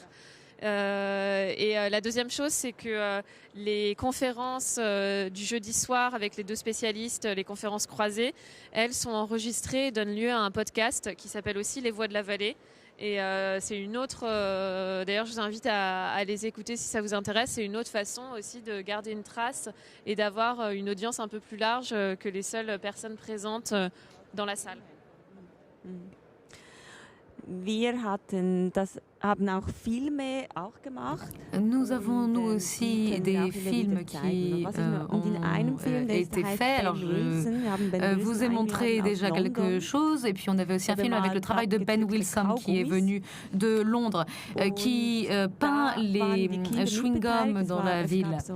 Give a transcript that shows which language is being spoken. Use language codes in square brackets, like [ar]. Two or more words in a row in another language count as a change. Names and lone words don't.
[fr] Et la deuxième chose, c'est que les conférences du jeudi soir avec les deux spécialistes, les conférences croisées, elles sont enregistrées et donnent lieu à un podcast qui s'appelle aussi Les Voix de la Vallée. Et c'est une autre, d'ailleurs je vous invite à les écouter si ça vous intéresse, c'est une autre façon aussi de garder une trace et d'avoir une audience un peu plus large que les seules personnes présentes dans la salle. [de] Wir haben auch Filme auch gemacht. [fr] Nous avons nous aussi des films qui ont été faits. Alors je vous ai montré déjà quelque chose et puis on avait aussi un film avec le travail de Ben Wilson qui est venu de Londres, qui peint les chewing-gums dans la ville.